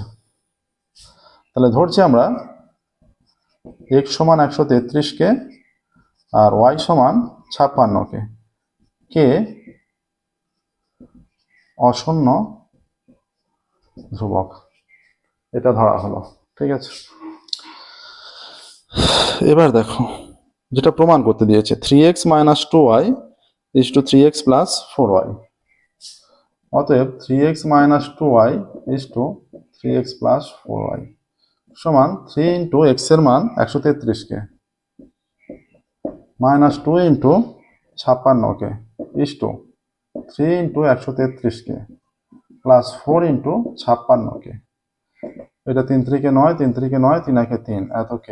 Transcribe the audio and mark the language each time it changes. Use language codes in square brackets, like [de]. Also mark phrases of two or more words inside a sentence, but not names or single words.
[bn] তাহলে ধরছি আমরা x সমান 133কে আর y সমান 56কে কে অশূন্য ধ্রুবক, এটা ধরা হলো। ঠিক আছে, এবার দেখো যেটা প্রমাণ করতে দিয়েছে 3x - 2y = 3x + 4y। অতএব 3x - 2y = 3x + 4y সমান 3 × x এর মান 133কে -2 × 56কে = 3 × 133কে প্লাস 4 × 56কে। এটা 3 3 9, 3 3 9, 3 1 3, এত কে।